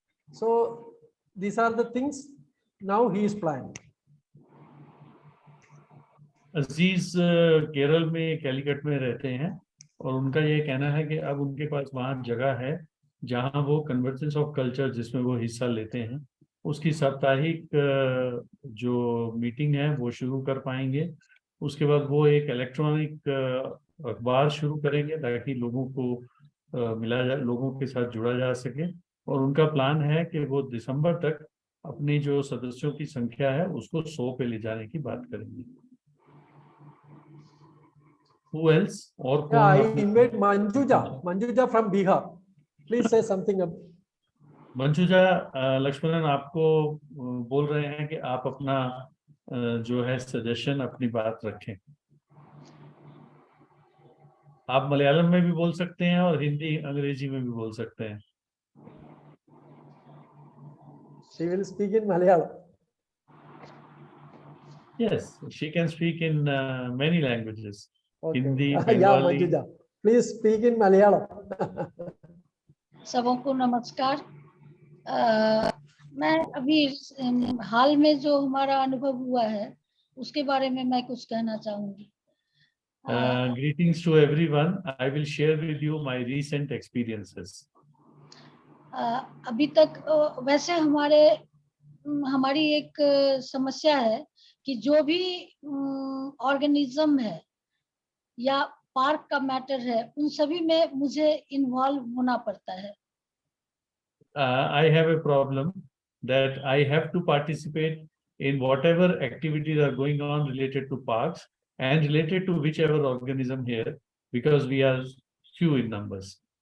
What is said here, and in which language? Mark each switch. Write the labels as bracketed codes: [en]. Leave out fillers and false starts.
[en] So these are the things now he is planning. [hi] अजीज केरल में कैलिकट में रहते हैं और उनका ये कहना है कि अब उनके पास वहाँ जगह है जहाँ वो कन्वर्जेंस ऑफ कल्चर, जिसमें वो हिस्सा लेते हैं, उसकी साप्ताहिक जो मीटिंग है वो शुरू कर पाएंगे। उसके बाद वो एक इलेक्ट्रॉनिक अखबार शुरू करेंगे ताकि लोगों को लोगों के साथ जुड़ा जा सके। और उनका प्लान है कि वो दिसंबर तक अपनी जो सदस्यों की संख्या है उसको 100 पे ले जाने की बात करेंगे। [en] Who else? और Yeah, I [hi] कौन [en] invite Manjuja from Bihar. Please say something. [hi] मंजूजा, Lakshmanan आपको बोल रहे हैं कि आप अपना जो है सजेशन, अपनी बात रखें। आप मलयालम में भी बोल सकते हैं और हिंदी अंग्रेजी में भी बोल सकते हैं। [en] She will speak in Malayalam. Yes, she can speak in many languages. Okay. Hindi, Yeah, Bengali. Manjuja. Please speak in Malayalam. [hi] सबको नमस्कार। मैं अभी हाल में जो हमारा अनुभव हुआ है उसके बारे में मैं कुछ कहना चाहूंगी। [en] Greetings to everyone. I will share with you my recent experiences. [hi] अभी तक वैसे हमारी एक समस्या है कि जो भी ऑर्गेनिज्म है या पार्क का मैटर है उन सभी में मुझे इन्वॉल्व होना पड़ता है। [en] I have a problem that I have to participate in whatever activities are going on related to parks and related to whichever organism here, because we are few in numbers.